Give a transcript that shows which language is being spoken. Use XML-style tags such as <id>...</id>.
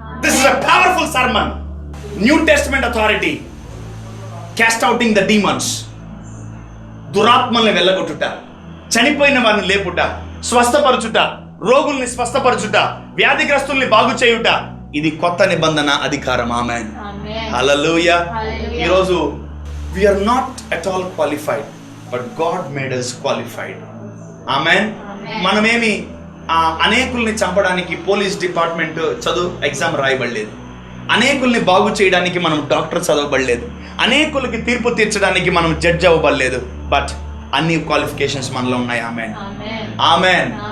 <en>This is a powerful sermon. New Testament authority, cast outing the demons.</en> <te>దురాత్మల్ని వెళ్ళగొట్టుట, చనిపోయిన వారిని లేపుట, స్వస్థపరచుట, రోగుల్ని స్వస్థపరచుట, వ్యాధిగ్రస్తుల్ని బాగు చేయుట. ఇది కొత్త నిబంధన అధికారం. ఆమేన్. హల్లెలూయా. ఈరోజు</te> <en>we are not at all qualified, but God made us qualified.</en> <te>ఆమేన్. మనమేమి అనేకుల్ని చంపడానికి పోలీస్ డిపార్ట్మెంట్ ఎగ్జామ్ రాయబడలేదు. అనేకుల్ని బాగు చేయడానికి మనం డాక్టర్ చదవబడలేదు. అనేకులకి తీర్పు తీర్చడానికి మనం జడ్జ్ అవ్వబడలేదు. బట్ అన్ని క్వాలిఫికేషన్స్ మనలో ఉన్నాయి. ఆమేన్. ఆమేన్.</te>